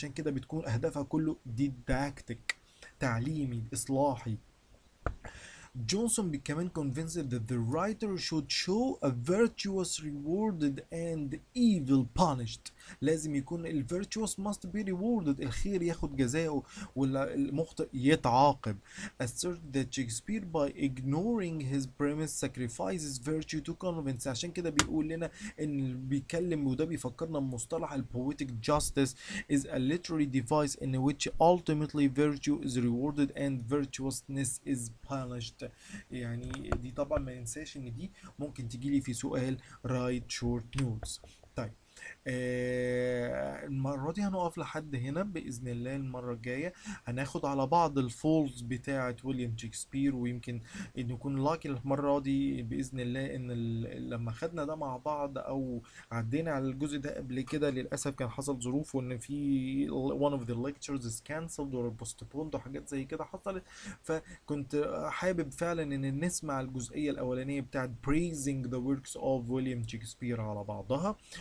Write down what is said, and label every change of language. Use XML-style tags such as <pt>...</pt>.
<ar>عشان كده بتكون اهدافها كله didactic، تعليمي اصلاحي.</ar> <en>Johnson became convinced that the writer should show a virtuous rewarded and evil punished.</en> <ar>لازم يكون ال</ar> <en>virtuous must be rewarded،</en> <ar>الخير ياخد جزاؤه والمخطئ يتعاقب.</ar> <en>Assert that Shakespeare by ignoring his premise sacrifices virtue to convince.</en> <ar>عشان كده بيقول لنا ان بيتكلم، وده بيفكرنا بمصطلح ال</ar> <en>poetic justice is a literary device in which ultimately virtue is rewarded and virtuousness is punished.</en> <ar>يعني دي طبعا ما ننساش ان دي ممكن تجي لي في سؤال</ar> <en>write short notes.</en> <ar>طيب المرة دي هنقف لحد هنا بإذن الله. المرة الجاية هناخد على بعض الفولز بتاعة ويليام شكسبير، ويمكن نكون لاكي المرة دي بإذن الله إن لما خدنا ده مع بعض أو عدينا على الجزء ده قبل كده، للأسف كان حصل ظروف وإن في</ar> <en>one of the lectures is cancelled or postponed</en> <ar>وحاجات زي كده حصلت، فكنت حابب فعلا إن نسمع الجزئية الأولانية بتاعة</ar> <en>praising the works of</en> <ar>ويليام شكسبير على بعضها.</ar>